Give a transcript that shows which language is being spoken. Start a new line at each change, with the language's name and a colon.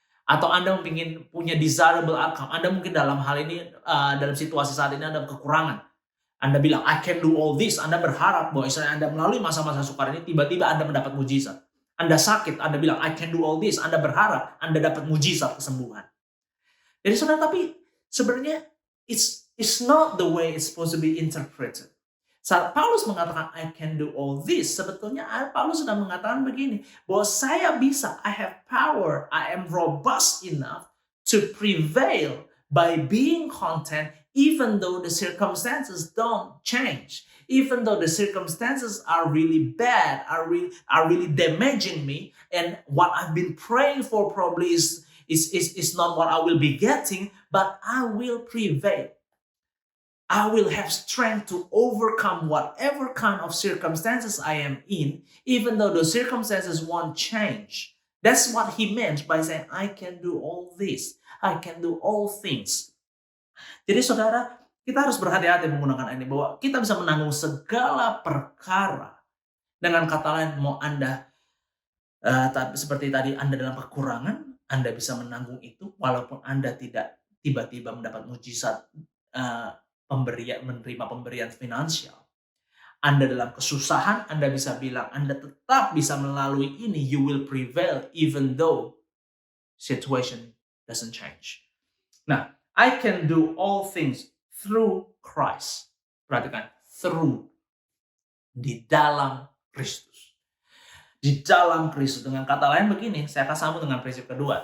Indonesian: Atau Anda ingin punya
English: desirable outcome.
Indonesian: Anda mungkin dalam hal ini, dalam situasi saat ini Anda kekurangan. Anda bilang,
English: I can do all this.
Indonesian: Anda berharap bahwa misalnya Anda melalui masa-masa sukar ini, tiba-tiba Anda mendapat mujizat. Anda sakit, Anda bilang,
English: I can do all this.
Indonesian: Anda berharap Anda dapat mujizat kesembuhan. Jadi saudara, tapi sebenarnya
English: it's not the way it's supposed to be interpreted.
Indonesian: Saat Paulus mengatakan,
English: I can do all this,
Indonesian: sebetulnya Paulus sedang mengatakan begini, bahwa saya bisa,
English: I have power, I am robust enough to prevail by being content even though the circumstances don't change, even though the circumstances are really bad, are really damaging me, and what I've been praying for probably is not what I will be getting, but I will prevail. I will have strength to overcome whatever kind of circumstances I am in, even though the circumstances won't change. That's what he meant by saying, I can do all this. I can do all things.
Indonesian: Jadi saudara, kita harus berhati-hati menggunakan ini, bahwa kita bisa menanggung segala perkara. Dengan kata lain, mau Anda seperti tadi Anda dalam kekurangan, Anda bisa menanggung itu walaupun Anda tidak tiba-tiba mendapat mujizat menerima pemberian finansial. Anda dalam kesusahan, Anda bisa bilang, Anda tetap bisa melalui ini.
English: You will prevail even though situation doesn't change. Nah, I can do all things through Christ.
Indonesian: Perhatikan, through. Di dalam Kristus. Di dalam Kristus. Dengan kata lain begini, saya akan sambung dengan prinsip kedua.